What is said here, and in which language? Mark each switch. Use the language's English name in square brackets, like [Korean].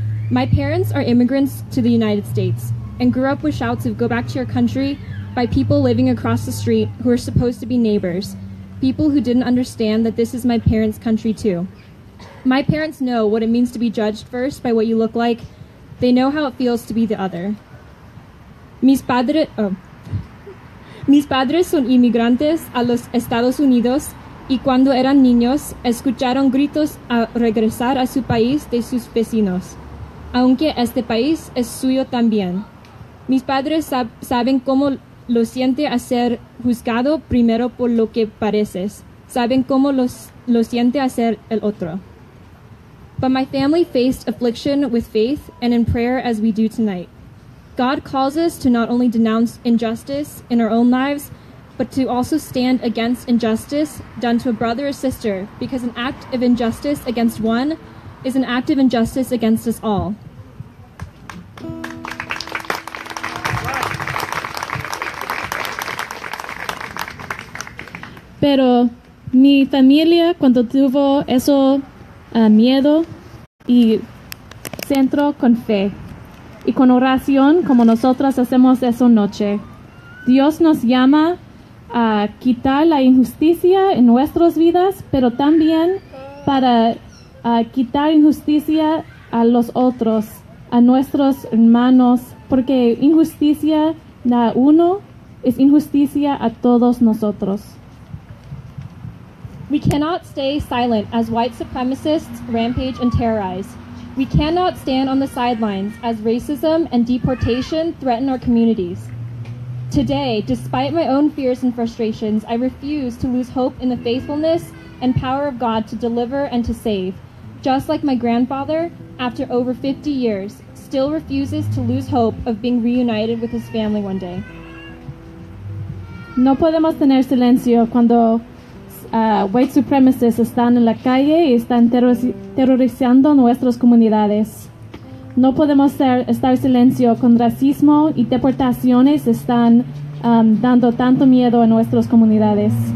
[English] My parents are immigrants to the United States and grew up with shouts of "go back to your country" by people living across the street who are supposed to be neighbors, people who didn't understand that this is my parents' country too. My parents know what it means to be judged first by what you look like. They know how it feels to be the other. [Spanish] Mis padres son inmigrantes a los Estados Unidos y cuando eran niños escucharon gritos a regresar a su país de sus vecinos, aunque este país es suyo también. Mis padres saben cómo lo siente a ser juzgado primero por lo que pareces. Saben cómo lo siente a ser el otro. [English] But my family faced affliction with faith and in prayer as we do tonight. God calls us to not only denounce injustice in our own lives, but to also stand against injustice done to a brother or sister, because an act of injustice against one is an act of injustice against us all. [Spanish] Pero mi familia, cuando tuvo eso miedo y centro con fe y con oración, como nosotros hacemos esa noche, Dios nos llama a quitar la injusticia en nuestras vidas, pero también para quitar injusticia a los otros, a nuestros hermanos, porque injusticia a uno es injusticia a todos nosotros. [English] We cannot stay silent as white supremacists rampage and terrorize. We cannot stand on the sidelines as racism and deportation threaten our communities. Today, despite my own fears and frustrations, I refuse to lose hope in the faithfulness and power of God to deliver and to save. Just like my grandfather, after over 50 years, still refuses to lose hope of being reunited with his family one day. [Spanish] No podemos tener silencio cuando [English] white supremacists [Spanish] están en la calle y están terrorizando nuestras comunidades. No podemos estar silencio con racismo y deportaciones están dando tanto miedo a nuestras comunidades.